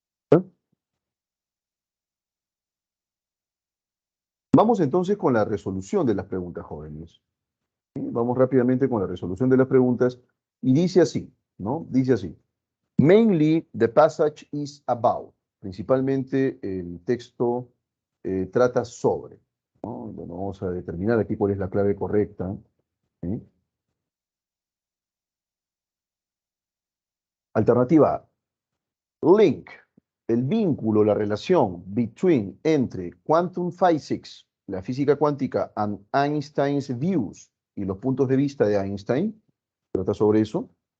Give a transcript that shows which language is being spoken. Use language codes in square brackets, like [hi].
[es] ¿Está? Vamos entonces con la resolución de las preguntas, jóvenes. ¿Sí? Vamos rápidamente con la resolución de las preguntas. Y dice así, ¿no? Dice así. [en] Mainly, the passage is about. [es] Principalmente, el texto trata sobre, ¿no? Bueno, vamos a determinar aquí cuál es la clave correcta. ¿Sí? Alternativa A. [en] Link, [es] el vínculo, la relación [en] between, [es] entre [en] quantum physics, [es] la física cuántica, [en] and Einstein's views, [es] y los puntos de vista de Einstein, trata sobre eso.